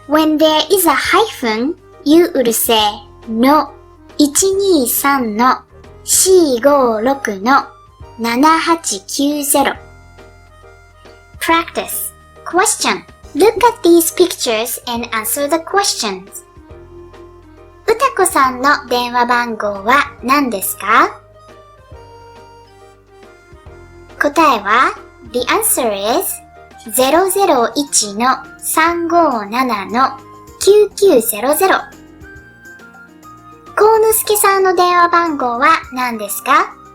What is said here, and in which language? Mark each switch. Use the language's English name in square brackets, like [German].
[English] When there is a hyphen, you would say [Japanese] の123の456の7890. [English] Practice. Question. Look at these pictures and answer the questions. [Japanese] うたこさんの電話番号は何ですか？答えは [English] The answer is 001-357-9900。 [Japanese] こうのすけさんの電話番号は何ですか？